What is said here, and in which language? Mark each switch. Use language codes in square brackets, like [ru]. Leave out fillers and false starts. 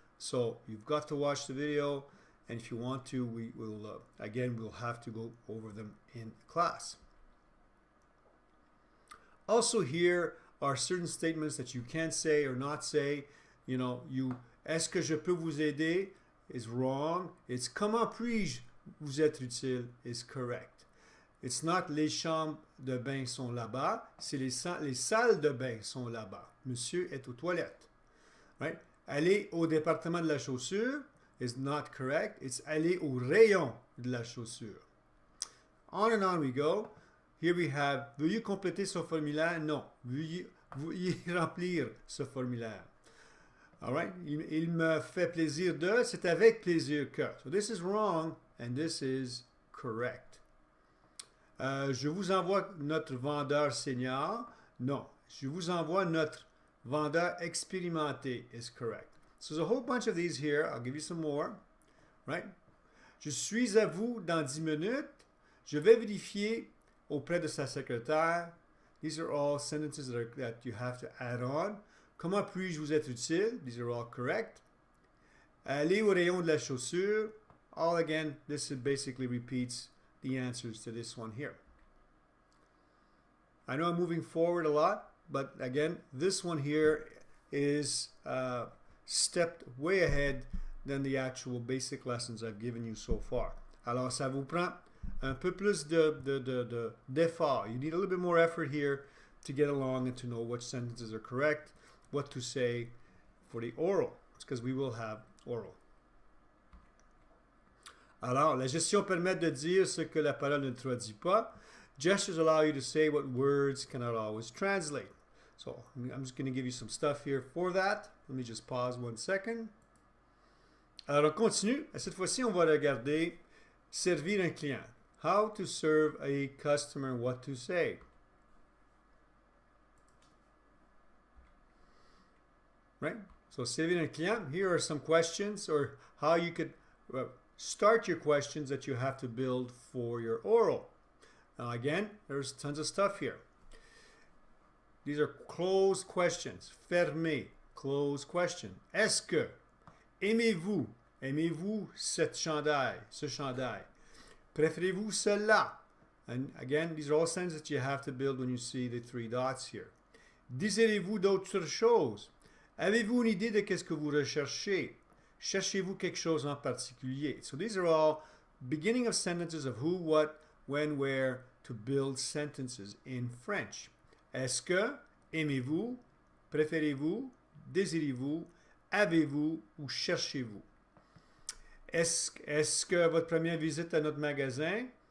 [en] So you've got to watch the video, and if you want to, we will, again, we'll have to go over them in class. Also here are certain statements that you can say or not say. You know, [fr] est-ce que je peux vous aider [en] is wrong. It's [fr] comment puis-je vous être utile [en] is correct. It's not [fr] les chambres de bain sont là-bas, c'est les salles de bain sont là-bas. Monsieur est aux toilettes. Right? Aller au département de la chaussure [en] is not correct. [fr] It's aller au rayon de la chaussure. [en] On and on we go. [fr] Here we have, veuillez compléter ce formulaire? Non. Veuillez remplir ce formulaire. [en] All right? [fr] Il me fait plaisir de, c'est avec plaisir que. [en] So this is wrong and this is correct. [fr] Je vous envoie notre vendeur senior. Non. Je vous envoie notre vendeur expérimenté [en] is correct. So there's a whole bunch of these here. I'll give you some more. Right? [fr] Je suis à vous dans 10 minutes. Je vais vérifier auprès de sa secrétaire. [en] These are all sentences that you have to add on. [fr] Comment puis-je vous être utile? [en] These are all correct. [fr] Aller au rayon de la chaussure. [en] All again, this basically repeats the answers to this one here. I know I'm moving forward a lot, but again, this one here is stepped way ahead than the actual basic lessons I've given you so far. [fr] Alors, ça vous prend un peu plus d'effort. [en] You need a little bit more effort here to get along and to know which sentences are correct, what to say for the oral. It's because we will have oral. [fr] Alors, la gestion permet de dire ce que la parole ne traduit pas. [en] Gestures allow you to say what words cannot always translate. So, I'm just going to give you some stuff here for that. Let me just pause 1 second. [fr] Alors, on continue. Cette fois-ci, on va regarder servir un client. [en] How to serve a customer, what to say. Right? So, [fr] servir un client, [en] here are some questions or how you could start your questions that you have to build for your oral. Now, again, there's tons of stuff here. These are closed questions. Fermé, closed question. [fr] Est-ce que, aimez-vous, aimez-vous cette chandail, ce chandail? Préférez-vous cela? [en] And again, these are all sentences that you have to build when you see the 3 dots here. [fr] Désirez-vous d'autres choses? Avez-vous une idée de qu'est-ce que vous recherchez? Cherchez-vous quelque chose en particulier? [en] So these are all beginning of sentences of who, what, when, where to build sentences in French. [fr] Est-ce que, aimez-vous, préférez-vous, désirez-vous, avez-vous ou cherchez-vous? Est-ce que votre première visite à notre magasin?